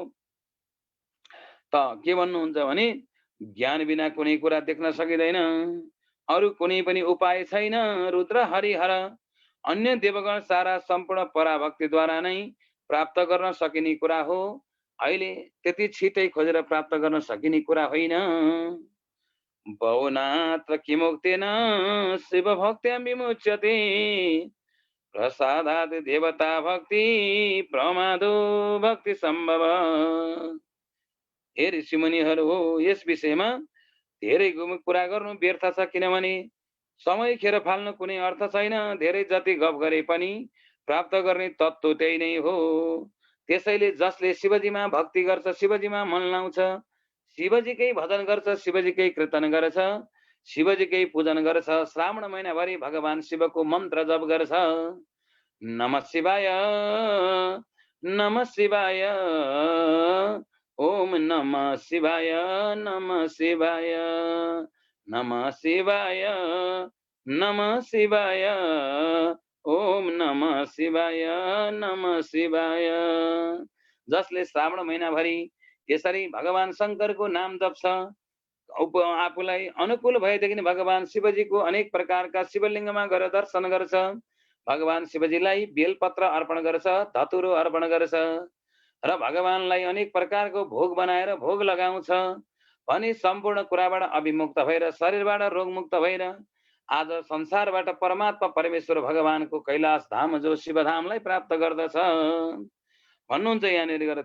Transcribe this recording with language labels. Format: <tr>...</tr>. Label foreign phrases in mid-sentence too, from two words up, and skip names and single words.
<ne>त के भन्नुहुन्छ भने, ज्ञान बिना कुनै कुरा देख्न सकिँदैन, अरू कुनै पनि उपाय छैन। रुद्र हरिहर अन्य देवगण सारा सम्पूर्ण पराभक्तिद्वारा नै प्राप्त गर्न सकिने कुरा हो। अहिले त्यति छिटै खोजेर प्राप्त गर्न सकिने कुरा होइन।</ne> <sa>बहुनात्र किमुक्तेन शिव भक्त्यां विमुच्यते, प्रसादात् देवता भक्ति प्रमादो भक्ति सम्भव।</sa> <ne>हे ऋषिमुनिहरू हो, यस विषयमा धेरै कुरा गर्नु व्यर्थ छ, किनभने समय खेर फाल्नु कुनै अर्थ छैन। धेरै जति गफ गरे पनि प्राप्त गर्ने तत्त्व त्यही नै हो। त्यसैले जसले शिवजीमा भक्ति गर्छ, शिवजीमा मन लाउँछ, शिवजीकै भजन गर्छ, शिवजीकै कीर्तन गर्छ, शिवजीकै पूजन गर्छ, श्रावण महिनाभरि भगवान शिवको मन्त्र जप गर्छ,</ne> <sa>नमः शिवाय नमः शिवाय ओम नमः शिवाय नमः शिवाय नमः शिवाय नमः शिवाय ओम नमः शिवाय नमः शिवाय।</sa> <ne>जसले श्रावण महिनाभरि यसरी भगवान शङ्करको नाम जप्छ, आफूलाई अनुकूल भएदेखि भगवान शिवजीको अनेक प्रकारका शिवलिङ्गमा गएर दर्शन गर्छ, भगवान शिवजीलाई बेलपत्र अर्पण गर्छ, धतुरो अर्पण गर्छ र भगवानलाई अनेक प्रकारको भोग बनाएर भोग लगाउँछ भने सम्पूर्ण कुराबाट अभिमुक्त भएर, शरीरबाट रोगमुक्त भएर आज संसारबाट परमात्मा परमेश्वर भगवानको कैलाश धाम जो शिवधामलाई प्राप्त गर्दछ भन्नुहुन्छ यहाँनिर गएर।</ne>